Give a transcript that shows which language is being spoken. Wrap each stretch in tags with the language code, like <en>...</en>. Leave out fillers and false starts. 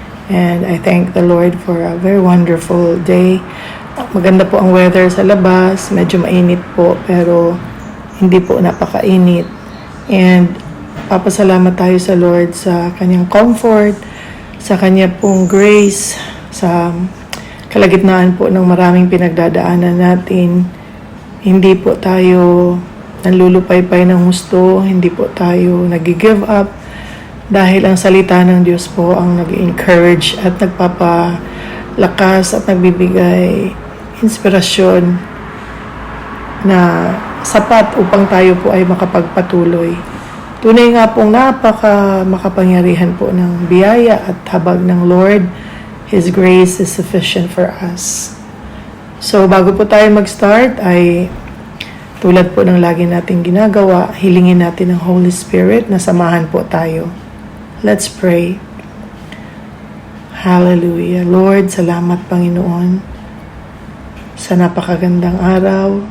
<en>And I thank the Lord for a very wonderful day.</en> <tl>Maganda po ang weather sa labas. Medyo mainit po pero hindi po napakainit. And papasalamat tayo sa Lord sa kanyang comfort, sa kanya pong grace, sa kalagitnaan po ng maraming pinagdadaanan natin. Hindi po tayo nanlulupaypay ng husto, hindi po tayo nag-give up dahil ang salita ng Diyos po ang nag-encourage at nagpapalakas at nagbibigay inspirasyon na sapat upang tayo po ay makapagpatuloy. Tunay nga pong makapangyarihan po ng biyaya at habag ng Lord.</tl> <en>His grace is sufficient for us.</en> <tl>So, bago po tayo mag-start, ay tulad po ng lagi nating ginagawa, hilingin natin ang Holy Spirit na samahan po tayo.</tl> <en>Let's pray. Hallelujah.</en> <tl>Lord, salamat Panginoon sa napakagandang araw.</tl>